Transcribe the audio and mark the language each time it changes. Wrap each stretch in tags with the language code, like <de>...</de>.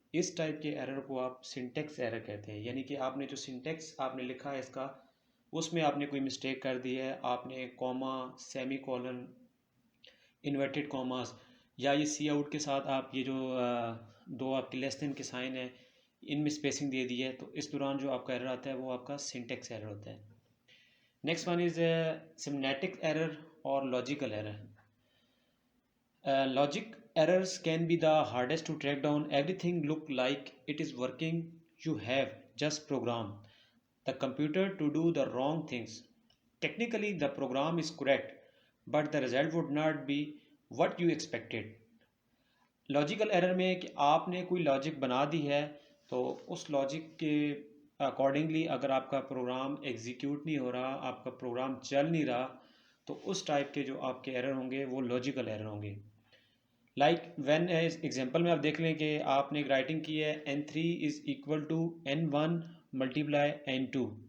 <hi>इस टाइप के एरर को आप सिंटेक्स एरर कहते हैं, यानी कि आपने जो सिंटेक्स आपने लिखा है इसका, उसमें आपने कोई मिस्टेक कर दी है, आपने comma, semi colon, inverted commas या ये सी आउट के साथ आप ये जो दो आपके लेस देन के साइन है इनमें स्पेसिंग दे दी है, तो इस दौरान जो आपका एरर आता है वो आपका सिंटेक्स एरर होता है.</hi> <en>Next one is semantic error और logical error. Logic errors can be the hardest to track down. Everything look like it is working. You have just program the computer to do the wrong things. Technically, the program is correct, but the result would not be what you expected.</en> <hi>Logical error में कि आपने कोई logic बना दी है, तो उस logic के accordingly अगर आपका प्रोग्राम एग्जीक्यूट नहीं हो रहा, आपका प्रोग्राम चल नहीं रहा, तो उस टाइप के जो आपके एरर होंगे वो लॉजिकल एरर होंगे. लाइक व्हेन एग्जांपल में आप देख लें कि आपने एक राइटिंग की है</hi> <en>n3 is equal to n1 multiply n2.</en>